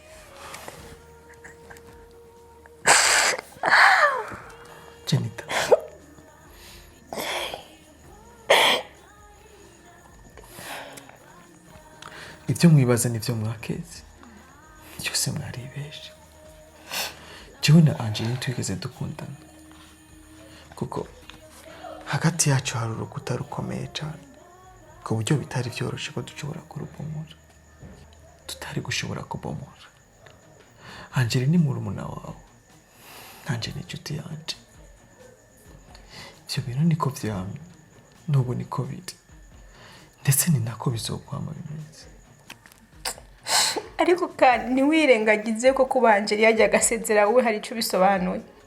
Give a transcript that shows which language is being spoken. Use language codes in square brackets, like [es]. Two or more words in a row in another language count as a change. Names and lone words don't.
[rn] Janita ibyo mwibaza nivyo mwakeze byose mwaribeshe jewe na Angel ntitwigeze dukundana kuko hagati yacu hari urukuta rukomeye cyane ku buryo bitari byoroshe ko dushobora kurubomora tutari gushobora kubomora Angel ni murumuna wawe Angel ni inshuti yanje ibyo bintu niko vyamye n'ubu niko biri ndetse ni nako bizokwama bimeze ariko kandi ntiwirengagize ko kuba Angel yajya agasezera wowe hari icyo bisobanuye